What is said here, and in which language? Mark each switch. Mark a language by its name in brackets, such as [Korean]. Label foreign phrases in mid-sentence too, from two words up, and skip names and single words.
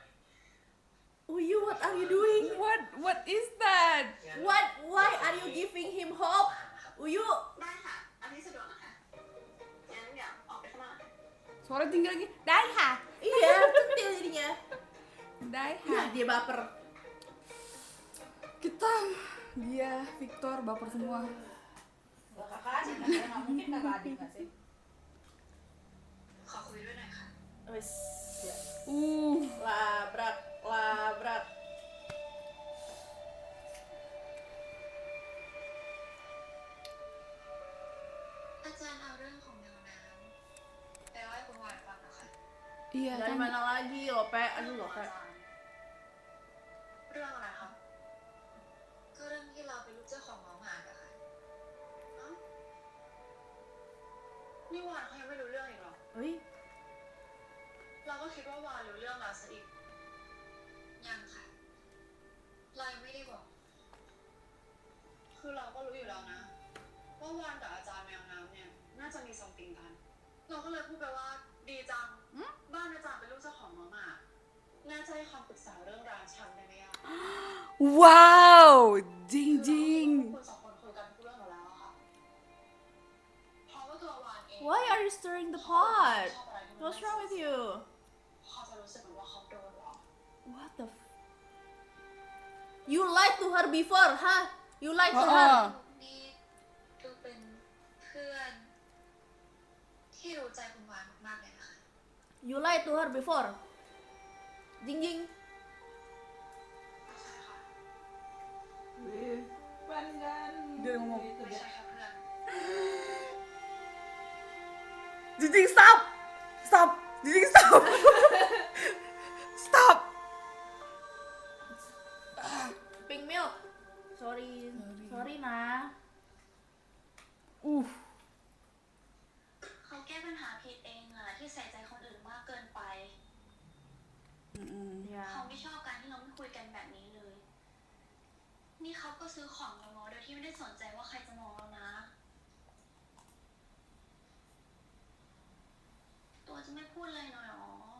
[English] Uyu, what are you doing? What is that? [Thai] งั้น [English] Why are you giving him hope? [Thai] อาหารนะครับ Uyu. ได้ค่ะ อันนี้สะดวกนะคะงั้นเดี๋ยวออกไปข้างนอก [Indonesian] Suara tinggi lagi. Daiha. Iya, centil jadinya. Daiha. Ya, dia baper. Kita dia Victor baper semua. Kakak adik, nggak mungkin kakak adik nggak sih? [Thai] ขอคุยด้วยหน่อยค่ะ [Indonesian] Wes, ya. Uh. Labrak. [Thai] อาจารย์เอาเรื่องของแมวน้ำไปเล่าให้คุณวานฟังนะคะ [Indonesian] Iya Dari kan. mana lagi, Lope? Aduh, Lope. [Thai] เรื่องอะไรครับก็เรื่องที่เราเป็นลูกเจ้าของน้องหมาอะค่ะ นี่วานเขายังไม่รู้เรื่องอีกเหรอ [Indonesian] Ui, [Thai] เราก็คิดว่าวานรู้เรื่องแล้วซะอีก ยังค่ะ เรายังไม่ได้บอก คือเราก็รู้อยู่แล้วนะ ว่าวานกับอาจารย์แมวน้ำเนี่ยน่าจะมีซัมติงกัน เราก็เลยพูดไปว่าดีจัง บ้านอาจารย์เป็นลูกเจ้าของน้องหมาน่าจะให้คำปรึกษาเรื่องร้านชำได้ไหมอะ Wow, ding คือ ding. เราสองคนคุยกันทุกเรื่องหมดแล้วอะค่ะเพราะว่าตัววานเอง [English] why are you stirring the pot? What's wrong with you? [Thai] เขาจะรู้สึกเหมือนว่าเขาโดนหรอ [English] What the You lied to her before, huh? You lied to her. [Thai] นี่ดูเป็นเพื่อนที่รู้ใจคุณวานมากๆเลยนะคะ [English] You lied to her before. Jing jing. [Thai] ใช่ค่ะ [Indonesian] Dia ngomong. [Thai] ไม่ใช่แค่เพื่อน [English] Jing stop. Stop. Jing stop. Stop. Pink milk. Sorry nah. [Thai] เขาแก้ปัญหาผิดเองอะที่ใส่ใจคนอื่นมากเกินไป [Indonesian] Ya. [Thai] เขาไม่ชอบการที่เราไม่คุยกันแบบนี้เลย นี่เขาก็ซื้อของเราโดยที่ไม่ได้สนใจว่าใครจะมองเรานะจะไม่พูดเลยหน่อยหรอ